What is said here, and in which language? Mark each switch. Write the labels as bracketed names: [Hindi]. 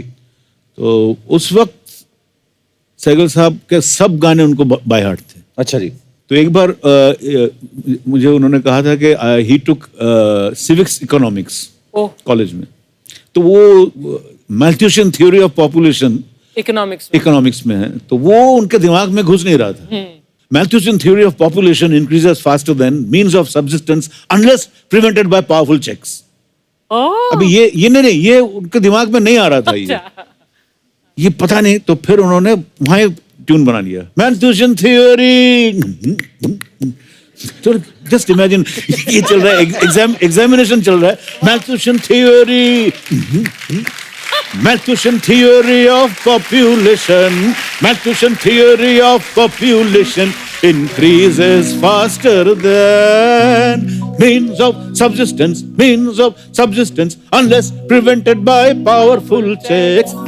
[Hindi] तो उस वक्त सैगल साहब के सब गाने उनको बाय हार्ट थे। अच्छा जी। तो एक बार मुझे उन्होंने कहा था कि [English] he took civics economics [Hindi] कॉलेज में, तो वो मैल्थ्यूशियन थ्योरी ऑफ पॉपुलेशन इकोनॉमिक्स में है, तो वो उनके दिमाग में घुस नहीं रहा था। [English] Malthusian theory of population increases faster than means of subsistence unless prevented by powerful checks. [Hindi] अभी ये नहीं, ये उनके दिमाग में नहीं आ रहा था। ये पता नहीं, तो फिर उन्होंने वहां ट्यून बना लिया, Malthusian theory। तो जस्ट इमेजिन, ये चल रहा है, [English] Examination चल रहा है, Malthusian theory, Malthusian theory of population, Malthusian theory of population increases faster than means of subsistence unless prevented by powerful checks.